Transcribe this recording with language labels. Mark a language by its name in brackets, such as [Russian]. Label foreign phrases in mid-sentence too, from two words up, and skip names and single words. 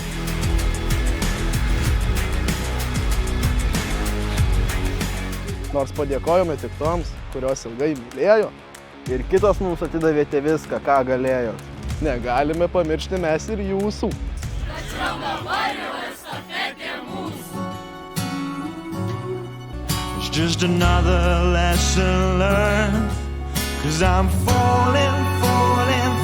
[Lithuanian] Nors padėkojome tik toms, kurios ilgai mylėjo, ir kitos mums atidavėte viską, ką galėjo. Negalime pamiršti mes ir jūsų. Tačiau dabar jau estafetė mūsų. [English] It's just another lesson learned, 'cause I'm falling